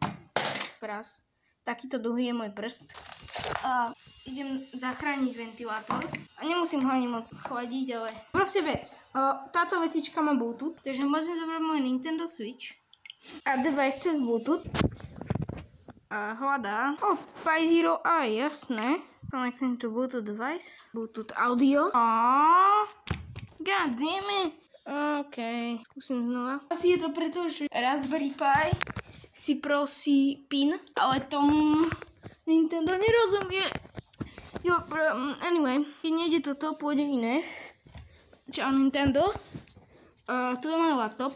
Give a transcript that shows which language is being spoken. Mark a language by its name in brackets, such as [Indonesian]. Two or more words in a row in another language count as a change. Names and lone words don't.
[Slovak] Takýto dlhý je môj prst. A idem zachrániť ventilátor. A nemusím ho ani moc chladiť, ale proste vec. Táto vecička má Bluetooth, takže môžem zobrať môj Nintendo Switch a device cez Bluetooth. A hľadá. Pi Zero Eye, jasné. [English] Connecting to Bluetooth device. Bluetooth audio. God damn it. [Slovak] OK, skúsim znova. Asi je to preto, že Raspberry Pi si prosí PIN, ale tomu Nintendo nerozumie. Anyway, keď nejde toto, pôjde iné. Čau Nintendo. Tu je môj laptop.